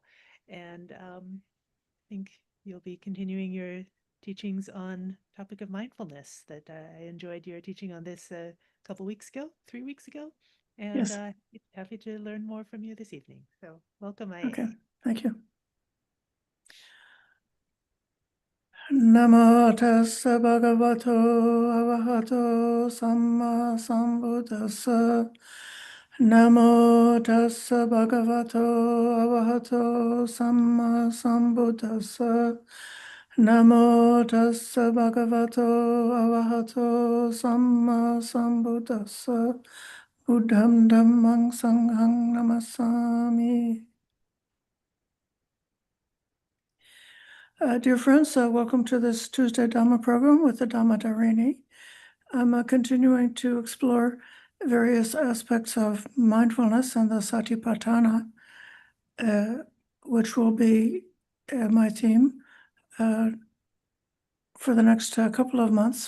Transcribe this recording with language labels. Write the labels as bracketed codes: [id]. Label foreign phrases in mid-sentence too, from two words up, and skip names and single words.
[en] And I think you'll be continuing your teachings on topic of mindfulness that I enjoyed your teaching on this a couple weeks ago, 3 weeks ago, and Yes. Happy to learn more from you this evening. So welcome, Ayya. Okay, thank you. [pi] Namo tassa bhagavato arahato samma sambuddhassa. Namo tassa bhagavato arahato samma sambuddhassa. Namo tassa bhagavato arahato samma sambuddhassa. Buddham dhammang sanghang namasami. [en] Dear friends, welcome to this Tuesday Dhamma program with the Dhamma. I'm continuing to explore various aspects of mindfulness and the Satipatthana, which will be my theme for the next couple of months.